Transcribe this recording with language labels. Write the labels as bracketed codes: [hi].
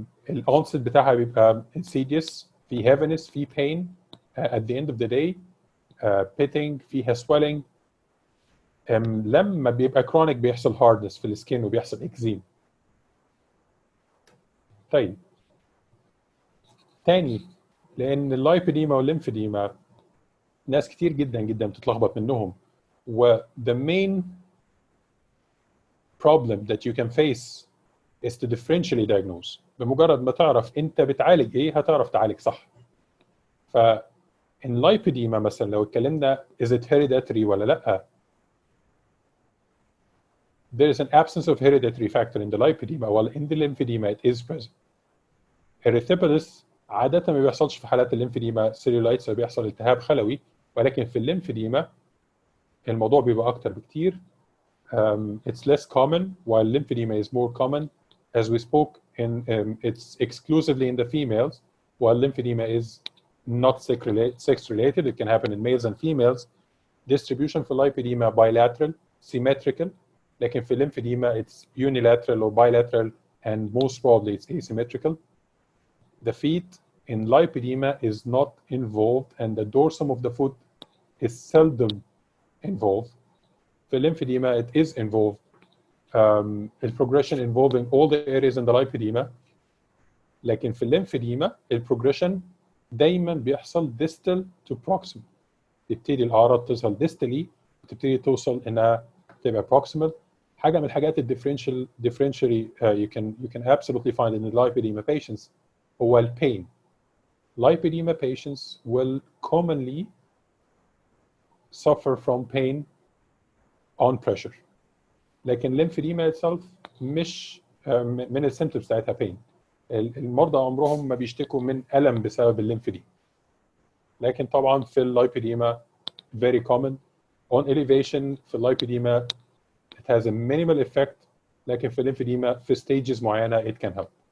[ar] الانست بتاعها بيبقى [en] insidious، في heaviness، في pain at the end of the day، pitting، فيها swelling. [ar] لما بيبقى chronic بيحصل hardness في السكين وبيحصل اكزيم. طيب تاني، لان اللايبيديما والليمفيديما ناس كتير جدا جدا بتتلخبط منهم، و [en] the main problem that you can face is to differentially diagnose. [ar] بمجرد ما تعرف انت بتعالج ايه هتعرف تعالج صح. [en] ف in lipedema [ar] مثلا لو اتكلمنا [en] is it hereditary ولا لا، there is an absence of hereditary factor in the lipedema while in the lymphedema it is present. [ar] erysipelas عادة ما بيحصلش في حالات الليمفيديما cellulitis، بيحصل التهاب خلوي، ولكن في الليمفيديما الموضوع بيبقى أكتر بكتير. [en] It's less common while lymphedema is more common. As we spoke, it's exclusively in the females, while lymphedema is not sex-related. It can happen in males and females. Distribution for lipedema bilateral, symmetrical. [ar] لكن في [en] lymphedema it's unilateral or bilateral, and most probably it's asymmetrical. The feet in lipedema is not involved, and the dorsum of the foot is seldom involved. For lymphedema, it is involved. The progression involving all the areas in the lipedema. [ar] لكن في lymphedema, البروجريشن دايما بيحصل [en] distal to proximal. [ar] تبتدي الأعراض تظهر distally وتبتدي توصل إنها تبقى proximal. حاجة من الحاجات [en] differentially you can absolutely find in the lipedema patients هو pain. Lipedema patients will commonly suffer from pain on pressure. [ar] لكن lymphedema itself مش من السيمتومز بتاعتها pain. المرضى عمرهم ما بيشتكوا من ألم بسبب الليمفيديما. لكن طبعا في الليبيديما [en] very common. On elevation في الليبيديما it has a minimal effect، [ar] لكن في الليمفيديما في [en] stages معينة it can help.